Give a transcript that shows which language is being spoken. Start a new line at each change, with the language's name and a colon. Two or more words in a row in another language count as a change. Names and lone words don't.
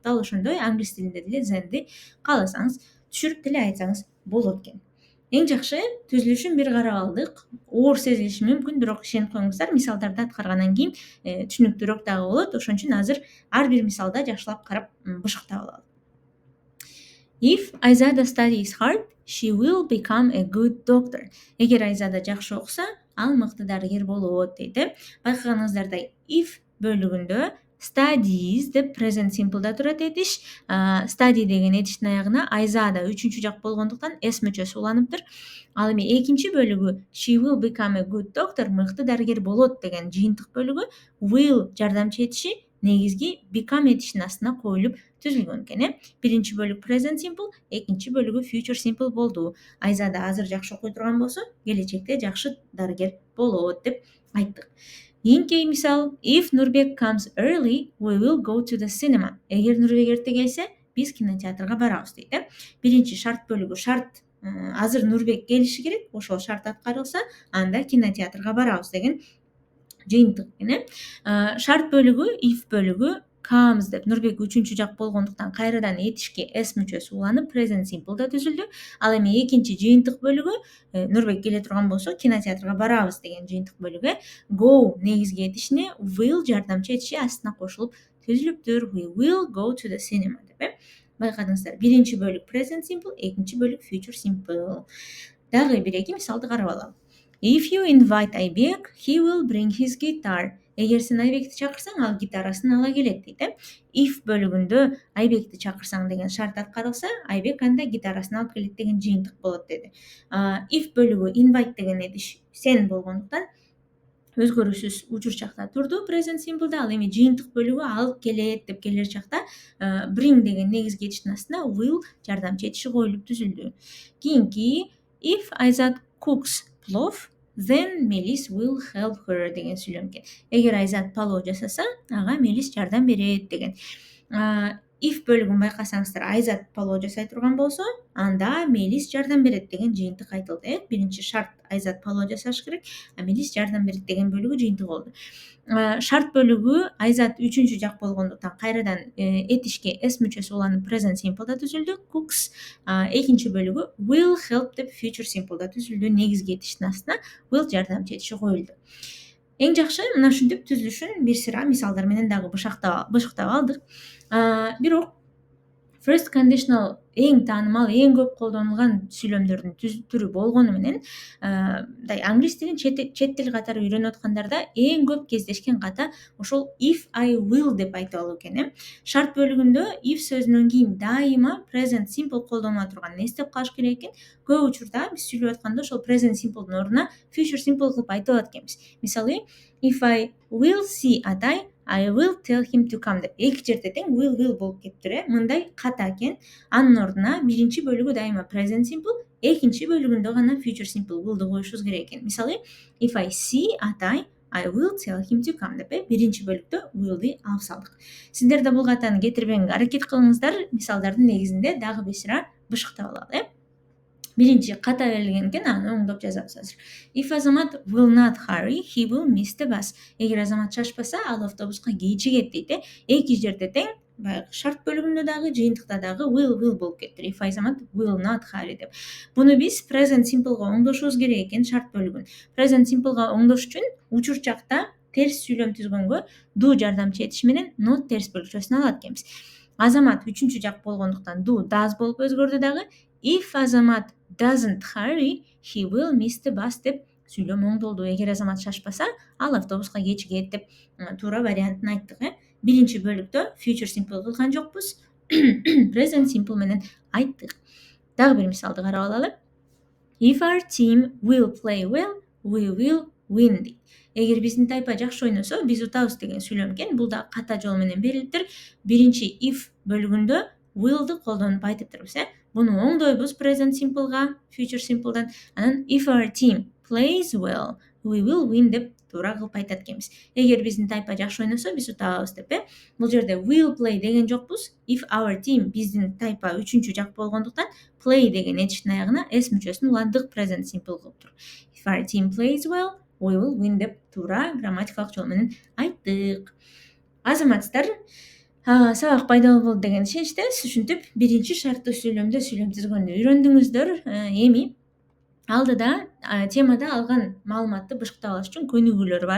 Kyrgyz: Дал ошондой англис тилинде деле then'ди кааласаңыз түшүрүп деле айтсаңыз болот экен. Эң жакшы түзүлүшүн бир карап алдык. Оор сезилиши мүмкүн, бирок ишенип коюңуздар, мисалдарды аткаргандан кийин түшүнүктүүрөөк дагы болот. Ошон үчүн азыр ар бир мисалда жакшылап карап бышыктап алалы.
English: If Айзада studies hard, she will become a good doctor.
Kyrgyz: Эгер Айзада жакшы окуса, ал мыкты дарыгер болот дейт. Байкаганыңыздардай, if бөлүгүндө studies деп
English: present simple'да
Kyrgyz: турат этиш. Study деген этиштин аягына Айзада үчүнчү жак болгондуктан s мүчөсү уланыптыр. Ал эми экинчи бөлүгү
English: she will become a good doctor,
Kyrgyz: мыкты дарыгер болот деген жыйынтык бөлүгү will жардамчы этиши негизги become этишинин астына коюлуп түзүлгөн экен. Биринчи бөлүк
English: present simple,
Kyrgyz: экинчи бөлүгү
English: future simple
Kyrgyz: болду. Айзада азыр жакшы окуй турган болсо, келечекте жакшы дарыгер болот деп айттык. Кийинки мисал,
English: if Нурбек comes early, we will go to the cinema.
Kyrgyz: Эгер Нурбек эрте келсе, биз кинотеатрга барабыз дейт. Биринчи шарт бөлүгү шарт, азыр Нурбек келиши керек, ошол шарт аткарылса, анда кинотеатрга барабыз деген жыйынтык экен. Шарт бөлүгү if бөлүгү comes деп Нурбек үчүнчү жак болгондуктан кайрадан этишке s мүчөсү уланып
English: present simple'да
Kyrgyz: түзүлдү. Ал эми экинчи жыйынтык бөлүгү Нурбек келе турган болсо кинотеатрга барабыз деген жыйынтык бөлүгү go негизги этишине will жардамчы этиши астына кошулуп түзүлүптүр.
English: We will go to the cinema
Kyrgyz: деп. Байкадыңыздар, биринчи бөлүк
English: present simple,
Kyrgyz: экинчи бөлүк
English: future simple.
Kyrgyz: Дагы бир эки мисалды карап алалы.
English: If you invite Айбек, he will bring his guitar.
Kyrgyz: Эгер сен Айбекти чакырсаң, ал гитарасын ала келет дейт. If бөлүгүндө Айбекти чакырсаң деген шарт аткарылса, Айбек анда гитарасын алып келет деген жыйынтык болот деди. If бөлүгү invite деген этиш сен болгондуктан өзгөрүүсүз учур чакта турду
English: present simple'да.
Kyrgyz: Ал эми жыйынтык бөлүгү алып келет деп келер чакта bring деген негизги этиштин астына will жардамчы этиши коюлуп түзүлдү.
English: Кийинки if Айзат cooks plov, then Melis will help her
Kyrgyz: деген сүйлөм экен. Эгер Айзат палоо жасаса, ага Мелис жардам берет деген. If бөлүгүн байкасаңыздар, Айзат палоо жасай турган болсо, анда Мелис жардам берет деген жыйынтык айтылды. Биринчи шарт Айзат палоо жасаш керек, Мелис жардам берет деген бөлүгү жыйынтык болду. Шарт бөлүгү Айзат үчүнчү жак болгондуктан кайрадан этишке s мүчөсү уланып
English: present simple'да
Kyrgyz: түзүлдү.
English: Cooks
Kyrgyz: экинчи бөлүгү
English: will help деп future simple'да түзүлдү.
Kyrgyz: Негизги этиштин астына will жардамчы этиши коюлду. Эң жакшы мына ушинтип түзүлүшүн бир сыра мисалдар менен дагы бышыктап алдык. Бирок
English: first conditional
Kyrgyz: эң таанымал, эң көп колдонулган сүйлөмдөрдүн түрү болгону менен, англис тилин чет тил катары үйрөнүп аткандарда эң көп кездешкен ката ошол
English: if I will
Kyrgyz: деп айтып алуу экен. Шарт бөлүгүндө if сөзүнөн кийин дайыма
English: present simple
Kyrgyz: колдонула турганын эстеп калыш керек экен. Көп учурда биз сүйлөп атканда ошол
English: present simple'дын
Kyrgyz: ордуна
English: future simple
Kyrgyz: кылып айтып алат экенбиз. Мисалы,
English: if I will see Атай, I will tell him to come
Kyrgyz: деп эки жерде тең
English: will
Kyrgyz: болуп кетиптир. Мындай ката экен. Анын ордуна биринчи бөлүгү дайыма
English: present simple,
Kyrgyz: экинчи бөлүгүндө гана
English: future simple will'ду
Kyrgyz: коюшубуз керек экен. Мисалы,
English: if I see Атай, I will tell him to come
Kyrgyz: деп биринчи бөлүктө
English: will'ди
Kyrgyz: алып салдык. Сиздер да бул катаны кетирбеңге аракет кылыңыздар. Мисалдардын негизинде дагы бир сыра бышыктап алалы. Биринчи ката берилген экен, аны оңдоп жазабыз азыр.
English: If Азамат will not hurry, he will miss the bus.
Kyrgyz: Эгер Азамат шашпаса, ал автобуска кечигет дейт. Эки жерде тең, баягы шарт бөлүгүндө дагы, жыйынтыкта дагы will болуп кетти.
English: If Азамат will not hurry
Kyrgyz: деп. Буну биз
English: present simple'га
Kyrgyz: оңдошубуз керек экен, шарт бөлүгүн.
English: Present simple'га
Kyrgyz: оңдош үчүн учур чакта терс сүйлөм түзгөнгө do жардамчы этиш менен not терс бөлүкчөсүн алат экенбиз. Азамат үчүнчү жак болгондуктан do does болуп өзгөрдү дагы.
English: If Азамат doesn't hurry, he will miss the bus
Kyrgyz: деп сүйлөм оңдолду. Эгер Азамат шашпаса, ал автобуска кечигет деп туура вариантын айттык. Биринчи бөлүктө
English: future simple
Kyrgyz: кылган жокпуз.
English: Present simple
Kyrgyz: менен айттык. Дагы бир мисалды карап алалы.
English: If our team will play well, we will win.
Kyrgyz: Эгер биздин тайпа жакшы ойносо, биз утабыз деген сүйлөм экен. Бул да ката жол менен берилиптир. Биринчи if бөлүгүндө will'ды колдонуп айтыптырбыз. Буну оңдойбуз
English: present simple'га, future simple'дан. Анан if our team plays well, we will win
Kyrgyz: деп туура кылып айтат экенбиз. Эгер биздин тайпа жакшы ойносо, биз утабыз деп. Бул жерде
English: will play
Kyrgyz: деген жокпуз.
English: If our team
Kyrgyz: биздин тайпа үчүнчү жак болгондуктан play деген этиштин аягына s мүчөсүн уландык
English: present simple
Kyrgyz: кылып тур.
English: If our team plays well, we will win
Kyrgyz: деп туура грамматикалык жол менен айттык. Азаматсыздар, сабак пайдалуу болду деген ишеничтебиз. Ушинтип биринчи шарттуу сүйлөмдө сүйлөм түзгөндү үйрөндүңүздөр. Эми алдыда темада алган маалыматты бышыктап алыш үчүн көнүгүүлөр бар.